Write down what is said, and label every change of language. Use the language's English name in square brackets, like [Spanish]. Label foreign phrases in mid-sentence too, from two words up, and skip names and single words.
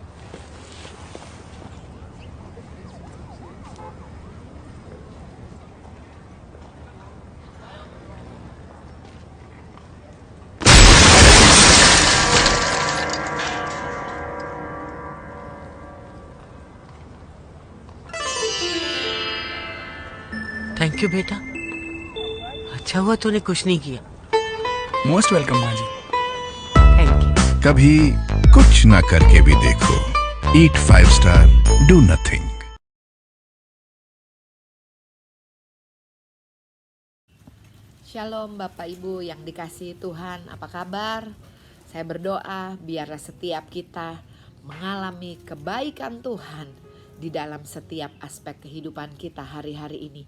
[English] thank you [Hindi] बेटा, अच्छा हुआ तूने कुछ नहीं किया। [English] most welcome [Hindi] माँ जी। [English] thank you. [Hindi] कभी कुछ ना करके भी देखो। [English] eat 5 star, do nothing. [Indonesian] Shalom Bapak Ibu yang dikasihi Tuhan, apa kabar? Saya berdoa biarlah setiap kita mengalami kebaikan Tuhan di dalam setiap aspek kehidupan kita hari-hari ini.